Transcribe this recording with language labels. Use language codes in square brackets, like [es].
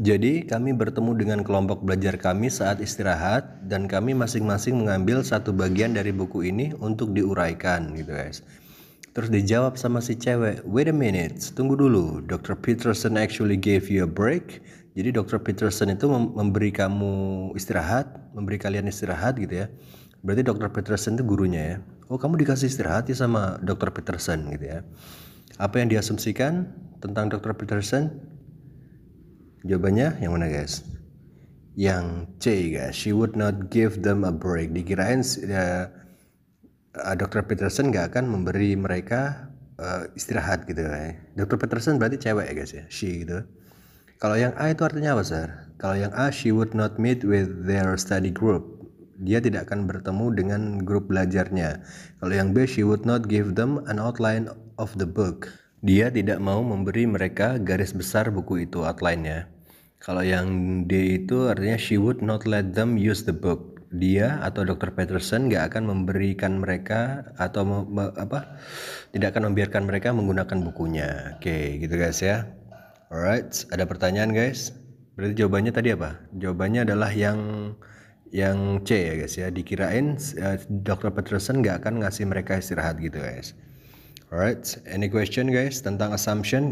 [id] Jadi kami bertemu dengan kelompok belajar kami saat istirahat dan kami masing-masing mengambil satu bagian dari buku ini untuk diuraikan gitu guys. Terus dijawab sama si cewek, [en] wait a minute, [id] tunggu dulu, Dr. [en] Peterson actually gave you a break. [id] Jadi Dr. Peterson itu memberi kamu istirahat, memberi kalian istirahat gitu ya. Berarti Dr. Peterson itu gurunya ya. Oh, kamu dikasih istirahat ya sama Dr. Peterson gitu ya. Apa yang diasumsikan tentang Dr. Peterson? Jawabannya yang mana guys? Yang C guys, [en] she would not give them a break. [id] Dikirain Dr. Peterson gak akan memberi mereka istirahat gitu ya. Dr. Peterson berarti cewek ya guys ya, she gitu. Kalau yang A itu artinya apa sir? Kalau yang A, [en] she would not meet with their study group. [id] Dia tidak akan bertemu dengan grup belajarnya. Kalau yang B, [en] she would not give them an outline of the book. [id] Dia tidak mau memberi mereka garis besar buku itu, outline-nya. Kalau yang D itu artinya [en] she would not let them use the book. [id] Dia atau Dr. Peterson gak akan memberikan mereka atau tidak akan membiarkan mereka menggunakan bukunya. Oke, gitu guys ya. Alright, ada pertanyaan guys? Berarti jawabannya tadi apa? Jawabannya adalah yang C ya guys ya. Dikirain Dr. Peterson gak akan ngasih mereka istirahat gitu guys. [en] Alright, any question guys tentang assumption?